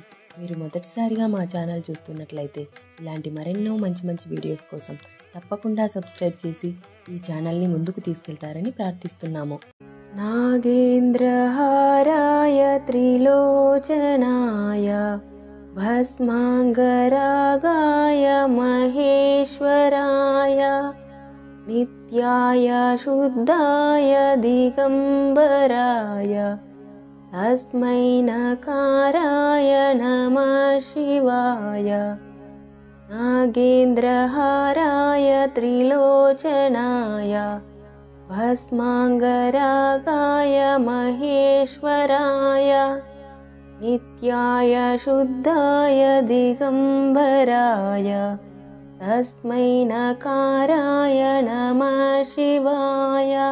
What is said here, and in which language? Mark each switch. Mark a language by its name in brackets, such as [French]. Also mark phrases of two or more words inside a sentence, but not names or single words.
[Telugu] మీరు మొదటిసారిగా మా ఛానల్ చూస్తున్నట్లయితే ఇలాంటి మరెన్నో మంచి మంచి వీడియోస్ కోసం తప్పకుండా సబ్స్క్రైబ్ చేసి ఈ ఛానల్ని ముందుకు తీసుకెళ్తారని ప్రార్థిస్తున్నాము. [Sanskrit] నాగేంద్రహారాయ త్రిలోచనాయ భస్మాంగరాగాయ మహేశ్వరాయ नित्याय शुद्धाय दिगंबराय तस्मै नकाराय नमः शिवाय. नागेन्द्रहाराय त्रिलोचनाय भस्मांगरागाय महेश्वराय नित्याय शुद्धाय दिगंबराय तस्मै नकाराय नमः शिवाय.